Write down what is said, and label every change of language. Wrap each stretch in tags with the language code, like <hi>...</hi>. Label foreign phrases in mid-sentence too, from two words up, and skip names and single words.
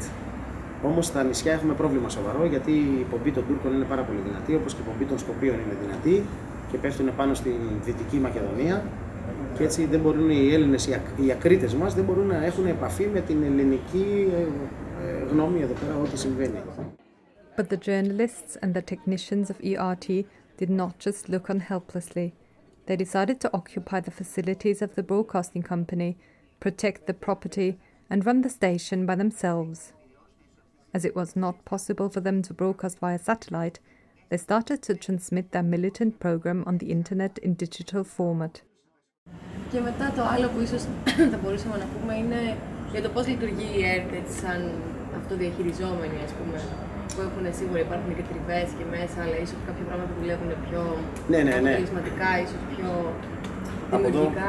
<el>Όμως στα νησιά έχουμε πρόβλημα σοβαρό, γιατί η πομπή των Τούρκων είναι πάρα πολύ δυνατή, όπως και η πομπή των Σκοπίων είναι δυνατή και πέφτουν πάνω στην Δυτική Μακεδονία. Και έτσι δεν μπορούν οι Έλληνες, οι ακρίτες μας, δεν μπορούν να έχουν επαφή με την ελληνική γνώμη εδώ πέρα ό,τι συμβαίνει.</el> <en>But the journalists and the technicians of ERT did not just look on helplessly. They decided to occupy the facilities of the broadcasting company, protect the property, and run the station by themselves. As it was not possible for them to broadcast via satellite, they started to transmit their militant program on the internet in digital format.</en> <el>Και μετά το άλλο που ίσως θα μπορούσαμε να πούμε είναι για το πώς λειτουργεί η ΕΡΤ σαν αυτοδιαχειριζόμενη, ας πούμε, που έχουν σίγουρα υπάρχουν και τριβές και μέσα, αλλά ίσως κάποια πράγματα δουλεύουν πιο αποτελεσματικά, ίσως πιο δημιουργικά.</el>